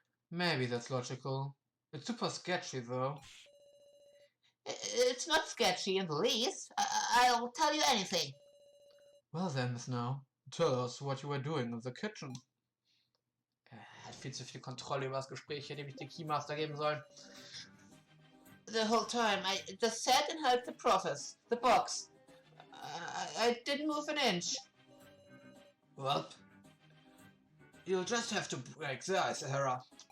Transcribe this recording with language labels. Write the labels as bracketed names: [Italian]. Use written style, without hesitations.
[English] Maybe that's logical. It's super sketchy, though. It's not sketchy in the least. I'll tell you anything. Well then, Miss Now, tell us what you were doing in the kitchen. [German] Hat viel zu viel Kontrolle über das Gespräch, hätte ich den Keymaster geben sollen. [English] The whole time, I just sat and held the box. I didn't move an inch. Well, you'll just have to break the ice, Sarah.